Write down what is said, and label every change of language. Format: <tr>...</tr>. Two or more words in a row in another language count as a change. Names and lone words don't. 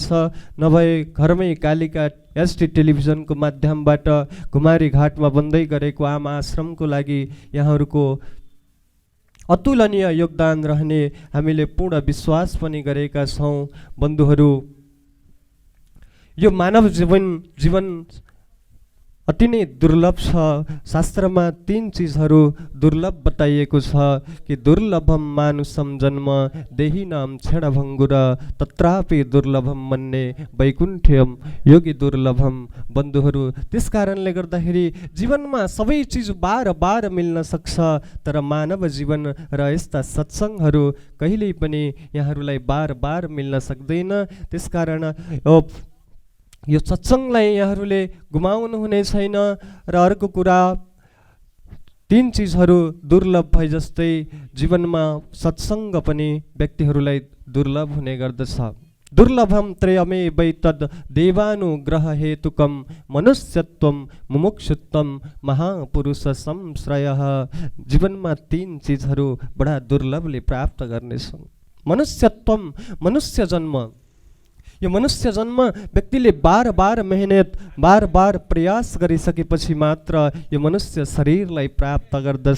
<ne>नभए घरमै कालिका एसटी टेलिभिजनको माध्यमबाट घुमारी घाटमा बन्दै गरेको आमा आश्रमको लागि यहाँहरूको अतुलनीय योगदान रहने हामीले पूर्ण विश्वास पनि गरेका छौँ। बन्धुहरू, यो मानव जीवन अति नै दुर्लभ छ। शास्त्रमा 3 चिजहरू दुर्लभ बताइएको छ कि</ne> <sa>दुर्लभम मानुषम जन्म देहिनाम क्षणभङ्गुर तत्रापि दुर्लभम मन्ने वैकुण्ठ्यम योगी दुर्लभम।</sa> <ne>बन्धुहरू, त्यस कारणले गर्दाखेरि जीवनमा सबै चिज बार बार मिल्न सक्छ, तर मानव जीवन र यस्ता सत्सङ्गहरू कहिल्यै पनि यहाँहरूलाई बार बार मिल्न सक्दैन। त्यसकारण यो सत्सङ्गलाई यहाँहरूले गुमाउनु हुने छैन। र अर्को कुरा, 3 चिजहरू दुर्लभ भए जस्तै जीवनमा सत्सङ्ग पनि व्यक्तिहरूलाई दुर्लभ हुने गर्दछ।</ne> <sa>दुर्लभम त्रयमेवैतद् देवानुग्रह हेतुकम मनुष्यत्वम मुमुक्षुत्वम महापुरुष संश्रयः।</sa> <ne>जीवनमा 3 चिजहरू बडा दुर्लभले प्राप्त गर्नेछौँ। मनुष्यत्वम, मनुष्य जन्म। यो मनुष्य जन्म व्यक्तिले बार बार मेहनत, बार बार प्रयास गरिसकेपछि मात्र यो मनुष्य शरीरलाई प्राप्त गर्दछ।</ne>